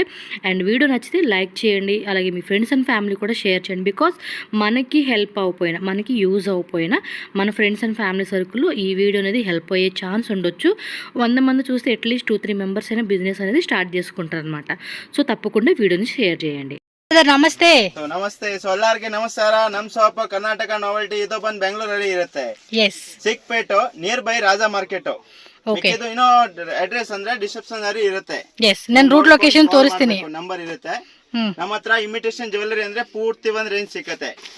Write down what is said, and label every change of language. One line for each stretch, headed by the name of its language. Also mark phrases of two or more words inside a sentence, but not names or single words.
Telugu: అండ్ వీడియో నచ్చితే లైక్ చేయండి. అలాగే మీ
English: friends and family
Telugu: కూడా షేర్ చేయండి. బికాస్ మనకి హెల్ప్ అవ్వకపోయినా, మనకి యూజ్ అవ్వకపోయినా మన
English: friends and family
Telugu: సర్కిల్లో ఈ వీడియో అనేది హెల్ప్ అయ్యే ఛాన్స్ ఉండొచ్చు. 100 మంది చూస్తే అట్లీస్ట్ 2-3 మెంబర్స్ అయినా బిజినెస్ అనేది స్టార్ట్ చేసుకుంటారు అనమాట. సో తప్పకుండా వీడియోని షేర్ చేయండి.
Kannada: ನಮಸ್ತೆ ನಮಸ್ತೆ ಎಲ್ಲರಿಗೆ ನಮಸ್ಕಾರ. ನಮ್ ಶಾಪ್ ಕರ್ನಾಟಕ ನಾವೆಲ್ಟಿ ಇದು ಬಂದು ಬೆಂಗಳೂರಲ್ಲಿ ಇರುತ್ತೆ. ಚಿಕ್ಪೇಟ್
English: near by
Kannada: ರಾಜಾ ಮಾರ್ಕೆಟ್. ಇದು ಇನ್ನೋ ಅಡ್ರೆಸ್ ಅಂದ್ರೆ ಡಿಸ್ಕ್ರಿಪ್ಷನ್ ಅಲ್ಲಿ ಇರುತ್ತೆ. ನಾನು
English: route location
Kannada: ತೋರಿಸ್ತೀನಿ, ನಂಬರ್ ಇರುತ್ತೆ. ನಮ್ಮ ಹತ್ರ
English: imitation jewellery
Kannada: ಅಂದ್ರೆ ಪೂರ್ತಿ ಒಂದ್ ರೇಂಜ್ ಸಿಕ್ಕತ್ತೆ.